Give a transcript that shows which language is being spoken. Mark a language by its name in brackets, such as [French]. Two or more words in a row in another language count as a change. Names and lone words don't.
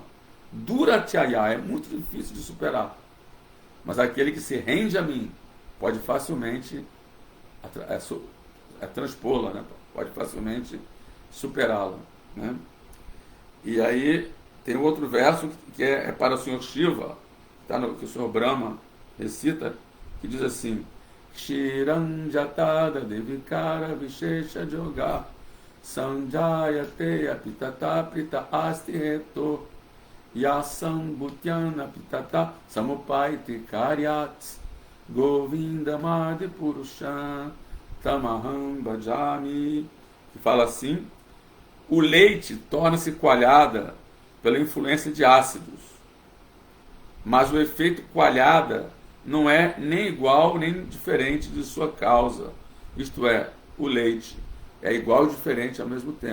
[Portuguese] Duratyaya, é muito difícil de superar. Mas aquele que se rende a mim pode facilmente transpô-la, né? Pode facilmente superá-la, né? E aí tem outro verso que é para o Senhor Shiva, tá, que o Senhor Brahma recita, que diz assim: [Sanskrit] Kshiranjatada Devikara Vishesha Yoga Sanjayate Apitata Prita Asti Reto Yasam Bhutyana Pitata Samupaiti Karyat Govinda Madi Purushan Tamaham Bhajami. [Portuguese] Que fala assim: o leite torna-se coalhada pela influência de ácidos, mas o efeito coalhada não é nem igual nem diferente de sua causa. Isto é, o leite é igual e diferente ao mesmo tempo.